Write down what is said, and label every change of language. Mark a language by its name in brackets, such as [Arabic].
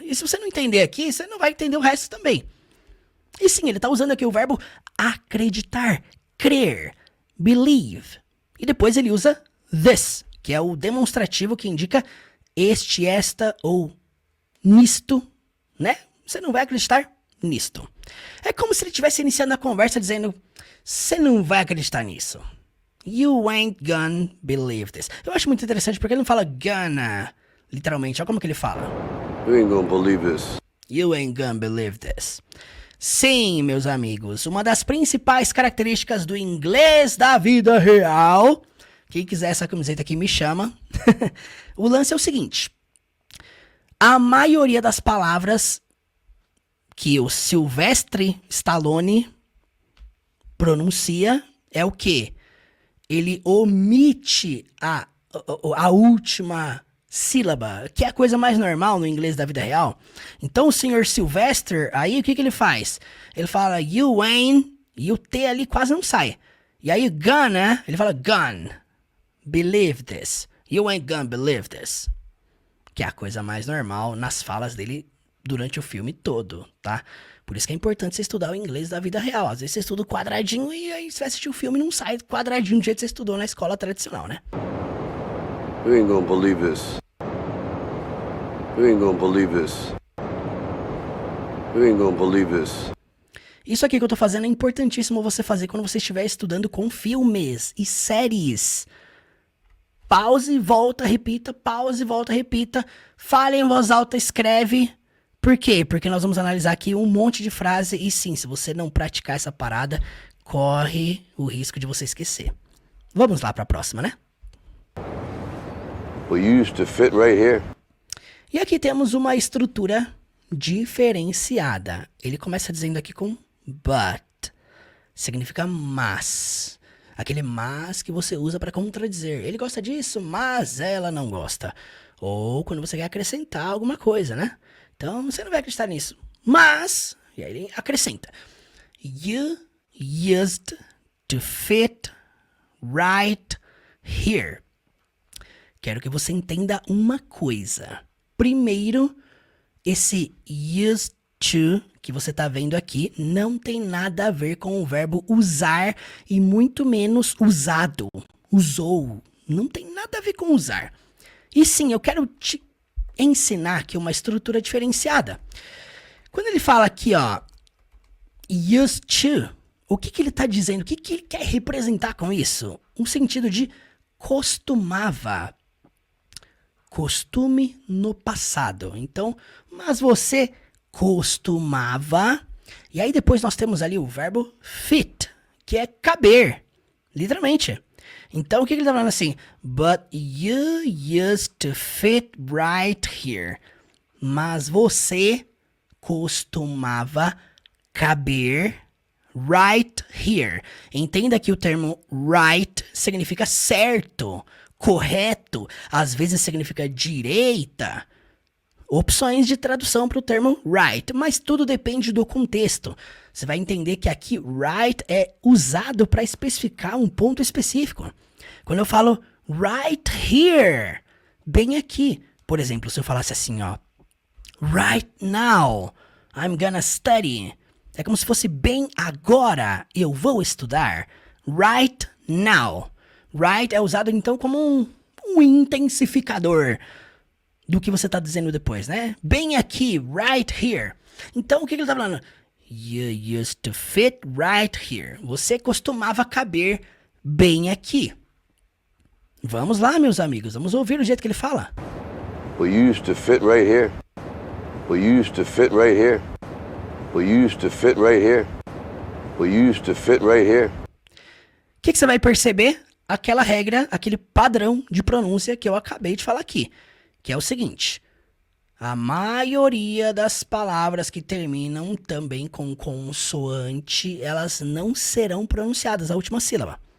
[Portuguese] E se você não entender aqui, você não vai entender o resto também. E sim, ele tá usando aqui o verbo acreditar, crer, believe. E depois ele usa this, que é o demonstrativo que indica este, esta ou nisto, né? Você não vai acreditar nisto. É como se ele estivesse iniciando a conversa dizendo, você não vai acreditar nisso. [English] You ain't gonna believe this. [Portuguese] Eu acho muito interessante porque ele não fala gonna, literalmente. Olha como que ele fala. [English] You ain't gonna believe this. You ain't gonna believe this. [Portuguese] Sim, meus amigos, uma das principais características do inglês da vida real. Quem quiser essa camiseta aqui me chama. O lance é o seguinte. A maioria das palavras que o Sylvester Stallone pronuncia é o quê? Ele omite a última sílaba, que é a coisa mais normal no inglês da vida real. Então o senhor Sylvester, aí o que ele faz? Ele fala you ain't, e o T ali quase não sai. E aí gonna, ele fala gone, believe this. [English] You ain't gonna believe this. [Portuguese] Que é a coisa mais normal nas falas dele durante o filme todo, tá? Por isso que é importante você estudar o inglês da vida real. Às vezes você estuda o quadradinho e aí você vai assistir o filme e não sai quadradinho do jeito que você estudou na escola tradicional, né? [English] You ain't gonna believe this. You ain't gonna believe this. You ain't gonna believe this. [Portuguese] Isso aqui que eu tô fazendo é importantíssimo você fazer quando você estiver estudando com filmes e séries. Pause, volta, repita, pause, volta, repita. Fale em voz alta, escreve. Por quê? Porque nós vamos analisar aqui um monte de frase e sim, se você não praticar essa parada, corre o risco de você esquecer. Vamos lá para a próxima, né? [English] Well, you used to fit right here. [Portuguese] E aqui temos uma estrutura diferenciada. Ele começa dizendo aqui com but. Significa mas. Aquele mas que você usa para contradizer. Ele gosta disso, mas ela não gosta. Ou quando você quer acrescentar alguma coisa, né? Então, você não vai acreditar nisso. Mas, E aí ele acrescenta. [English] You used to fit right here. [Portuguese] Quero que você entenda uma coisa. Primeiro, esse used to que você tá vendo aqui não tem nada a ver com o verbo usar e muito menos usado, usou. Não tem nada a ver com usar. E sim, eu quero te ensinar aqui uma estrutura diferenciada. Quando ele fala aqui, ó, used to, o que ele tá dizendo? O que ele quer representar com isso? Um sentido de costumava. Costume no passado. Então, mas você costumava. E aí depois nós temos ali o verbo fit, que é caber, literalmente. Então o que ele tá falando assim? [English] But you used to fit right here. [Portuguese] Mas você costumava caber right here. Entenda que o termo right significa certo, correto, às vezes significa direita. Opções de tradução para o termo right, mas tudo depende do contexto. Você vai entender que aqui right é usado para especificar um ponto específico. Quando eu falo right here, bem aqui. Por exemplo, se eu falasse assim, ó, [English] right now, I'm gonna study. [Portuguese] É como se fosse bem agora, eu vou estudar. Right now. Right é usado então como um intensificador do que você está dizendo depois, né? Bem aqui, right here. Então, o que ele está falando? [English] You used to fit right here. [Portuguese] Você costumava caber bem aqui. Vamos lá, meus amigos. Vamos ouvir o jeito que ele fala. [English] We used to fit right here. We used to fit right here. We used to fit right here. We used to fit right here. [Portuguese] O que você vai perceber? Aquela regra, aquele padrão de pronúncia que eu acabei de falar aqui. Que é o seguinte, a maioria das palavras que terminam também com consoante, elas não serão pronunciadas, a última sílaba.